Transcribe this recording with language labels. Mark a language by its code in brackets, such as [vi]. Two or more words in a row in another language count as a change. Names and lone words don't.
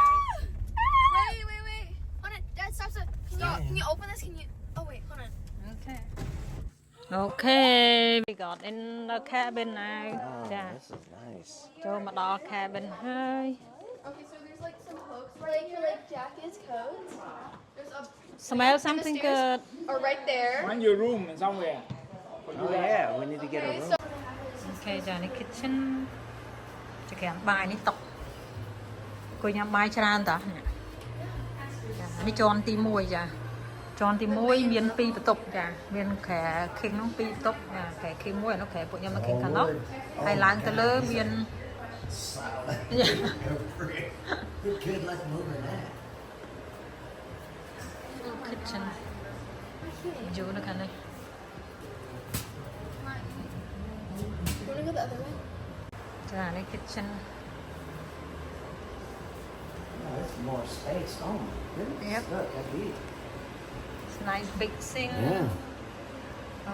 [en] Wait. Hold on. Dad, stop. Can you open this? Can you? Oh wait, hold on. Okay. We got in the cabin now. Oh, this is nice. [km] ចូលមកដល់ cabin ហើយ [en] Okay, so there's like some hooks, like for like jackets, coats. There's a Smell something good. Or right there. Find your room somewhere. Oh yeah, we need to get a Okay, room. so [km] អូខេចានេះ kitchen ចក្រានបាយនេះតុគួយញ៉ាំបាយច្រើនតោះចានេះជាន់ទី1ចាជាន់ទី1មាន2បន្ទប់ចាមានខែ king នោះ2បន្ទប់ចាខែ king 1អានោះខែពួកខ្ញុំនៅ king ខាងនោះហើយឡើងទៅលើមាន [en] Good kid, let's move in that. [km] kitchen យូរនៅខាងនេះ [en] you wanna go the other way? [km] ចានេះ kitchen [en] Oh, that's more space. Oh my goodness. Yep. Look, that's big. it's nice big sink Yeah.